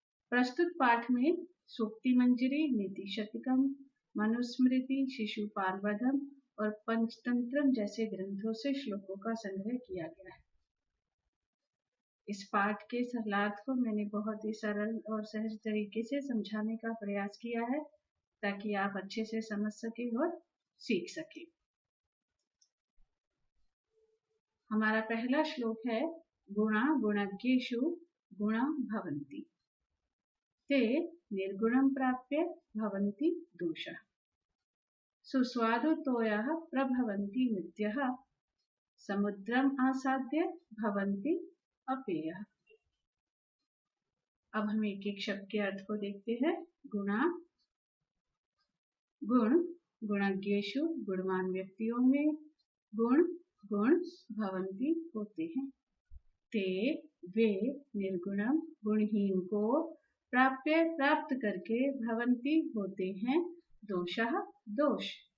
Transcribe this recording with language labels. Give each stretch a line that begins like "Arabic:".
Hindi: प्रस्तुत पाठ में सूक्ति मंजरी, नीति शतकम, मनुस्मृति, शिशुपालवधम और पंचतंत्रम जैसे ग्रंथों से श्लोकों का संग्रह किया गया है। इस पाठ के सरलार्थ को मैंने बहुत ही सरल और सहज तरीके से समझाने का प्रयास किया है ताकि आप अच्छे से समझ सके और सीख सके।
Sanskrit: हमारा पहला श्लोक है गुणा गुणज्ञेषु गुणा भवन्ति ते निर्गुणं प्राप्य भवन्ति दोषः सुस्वादुतोयः प्रभवन्ति नित्यः समुद्रम् आसाद्य भवन्ति अपेयः।
Hindi: अब हम एक एक शब्द के अर्थ को देखते हैं। गुणा, गुण, गुणज्ञेषु गुणवान व्यक्तियों में, गुण, गुण भवन्ति होते हैं। ते वे निर्गुणम गुणहीन को प्राप्य प्राप्त करके भवन्ति होते हैं दोषः दोष।